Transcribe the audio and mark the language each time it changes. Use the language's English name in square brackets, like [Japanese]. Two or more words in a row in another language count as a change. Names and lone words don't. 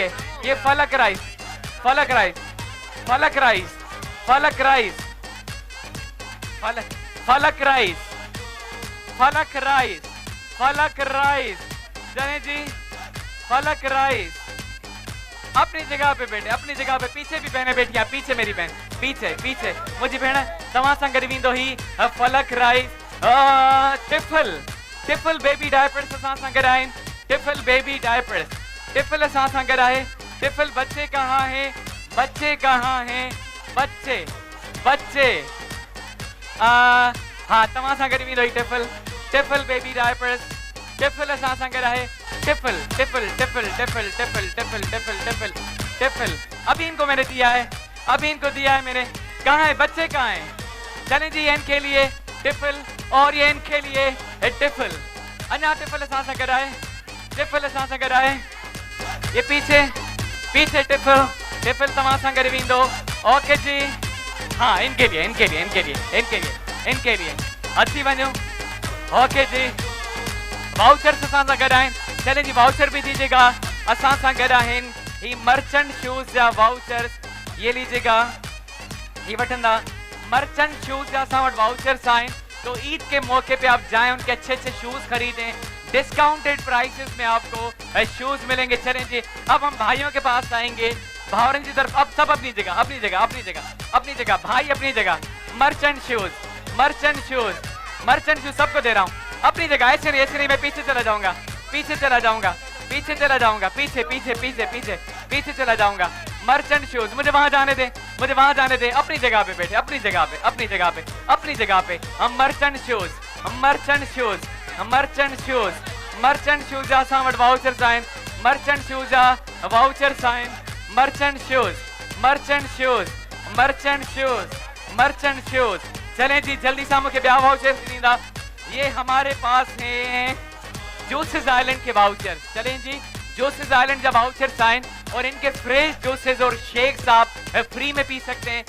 [Hindi] ये फलक राइस, फलक राइस, फलक राइस, फलक राइस, फलक, फलक राइस, फलक राइस, फलक राइस। जाने जी, फलक राइस अपनी जगह पे बैठे, अपनी जगह पे। पीछे भी बहने बैठी, पीछे मेरी बहन, पीछे, पीछे मुझे बहन [Sindhi] तव्हां सां गॾु वेंदो ही [Hindi] फलक राइस। [Sindhi] टिफल, टिफल बेबी डायपर्स असां सां गॾु आहिनि। टिफल बेबी डायपर्स, टिफल असां सां गॾु आहे। [Hindi] टिफल बच्चे कहाँ हैं, बच्चे कहाँ हैं, बच्चे, बच्चे। हाँ, [Sindhi] तव्हां सां गॾु वेंदो ही टिफल, टिफल बेबी डायपर्स। टिफल असां सां गॾु आहे। टिफल, टिफल, टिफल, टिफल, टिफल, टिफल, टिफल, टिफल, टिफल। [Hindi] अभी इनको मैंने दिया है, अभी इनको दिया है मैंने। कहाँ है बच्चे, कहाँ हैं? चलें जी, इनके लिए टिफल और ये इनके लिए टिफल। [Sindhi] अन्या टिफल असां सां गॾु आहे, टिफल असां सां गॾु आहे। [Hindi] ये पीछे, पीछे [Sindhi] टिफल, टिफल तव्हां सां गॾु वेंदो। [Hindi] ओके जी, हाँ, इनके लिए, इनके लिए, इनके लिए, इनके लिए, इनके लिए [Sindhi] अची वञो। ओके जी, वाउचर्स असां सां गॾु आहिनि। [Hindi] चलें जी, वाउचर भी दीजिएगा, [Sindhi] असां सां गॾु आहिनि। ही मर्चेंट शूज जा वाउचर्स, ये लीजिएगा, ये वठंदा। मर्चेंट शूज जा असां वटि वाउचर्स आहिनि, [Hindi] तो ईद के मौके पे आप जाएं, उनके अच्छे अच्छे शूज खरीदें। [English] discounted prices [Hindi] में आपको शूज मिलेंगे। चलें जी, अब हम भाइयों के पास आएंगे, भावरन की तरफ। अब सब अपनी जगह, अपनी जगह, अपनी जगह, अपनी जगह, भाई अपनी जगह। मर्चेंट शूज, मर्चेंट शूज, मर्चेंट शूज सबको दे रहा हूँ अपनी जगह। ऐसे नहीं, ऐसे नहीं, मैं पीछे चला जाऊंगा, पीछे चला जाऊंगा, पीछे चला जाऊंगा, पीछे, पीछे, पीछे, पीछे, पीछे चला जाऊंगा। मर्चेंट शूज, मुझे वहां जाने दे, मुझे वहां जाने दे। अपनी जगह पे बैठे, अपनी जगह पे, अपनी जगह पे, अपनी जगह पे। [Sindhi] हम मर्चेंट शूज, मर्चेंट शूज, मर्चेंट शूज, मर्चेंट शूज जा असां वटि वाउचर्स आहिनि। मर्चेंट शूज जा वाउचर्स आहिनि। मर्चेंट शूज, मर्चेंट शूज, मर्चेंट शूज, मर्चेंट शूज। [Hindi] चलें जी, जल्दी से मुझे ब्याह वाउचर्स दींदा। ये हमारे पास हैं जूसेस आइलैंड के वाउचर्स। चलें जी, जूसेस आइलैंड जब वाउचर्स आए और इनके फ्रेश जूसेस और शेक्स आप फ्री में पी सकते हैं।